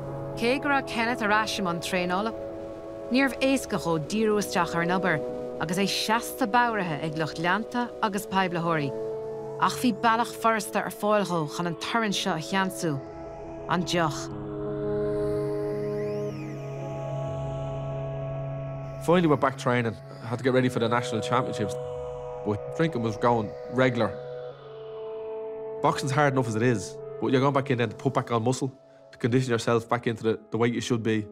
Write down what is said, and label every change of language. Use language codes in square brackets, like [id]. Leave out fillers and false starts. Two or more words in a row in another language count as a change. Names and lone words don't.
[ga] Cé go raibh Kenneth ar aisim an tréála. Níorbh éasca chó díreach isteach ar an obair, agus é seasta báirithe ag lucht leanta agus peiblethirí. Ach bhí bailach forasta ar fáilthó chun an tarraingt seo a cheantsú, an deoch. [en] Finally, we're back training. I had to get ready for the national championships. But drinking was going regular. Boxing's hard enough as it is, but you're going back in then to put back on muscle, to condition yourself back into the weight you should be.